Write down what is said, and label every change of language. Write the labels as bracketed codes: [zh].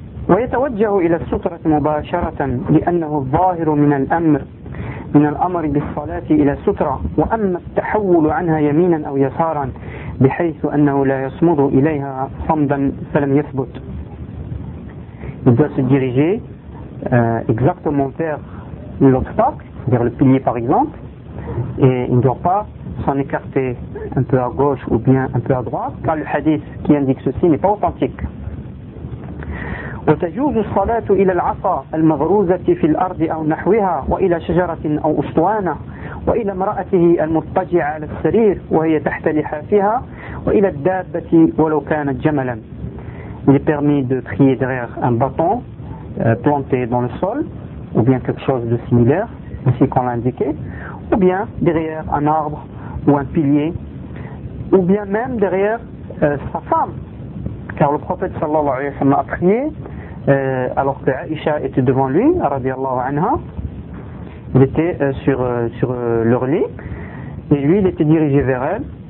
[ar] ويتوجه إلى السترة مباشرة لأنه الظاهر من الأمر من الأمر بالصلاة إلى السترة وأما التحول عنها يمينا أو يسارا بحيث أنه لا يصمد إليها صمدا فلم يثبت. [fr] Il doit se diriger exactement vers l'obstacle, vers le pilier par exemple, et il ne doit pas s'en écarter un peu à gauche ou bien un peu à droite, car le hadith qui indique ceci n'est pas authentique. [ar] وتجوز الصلاة إلى العصا المغروزة في الأرض أو نحوها وإلى شجرة أو أسطوانة وإلى امرأته المضطجعة على السرير وهي تحت لحافها وإلى الدابة ولو كانت جملا. [fr] Il est permis de prier derrière un bâton planté dans le sol ou bien quelque chose de similaire ainsi qu'on l'a indiqué, ou bien derrière un arbre ou un pilier, ou bien même derrière sa femme. Car le prophète sallallahu alayhi wa sallam a prié alors que Aïcha était devant lui, radiallahu anha, il était sur leur lit, et lui il était dirigé vers elle.